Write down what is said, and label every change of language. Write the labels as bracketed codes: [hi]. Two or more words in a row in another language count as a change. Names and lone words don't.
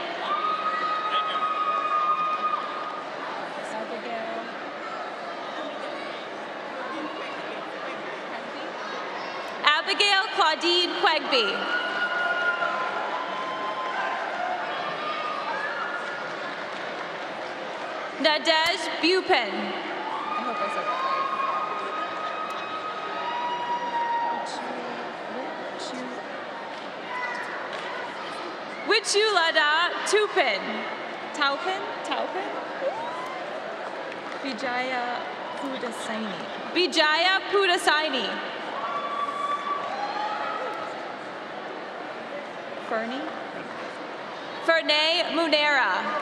[en] Abigail. Abigail Claudine Quegby. Nadej Bupin. I hope I said that right. Wichulada Tupin. Taupin? Taupin? Vijaya Pudasaini. Vijaya Pudasaini. Fernie? Fernay Munera.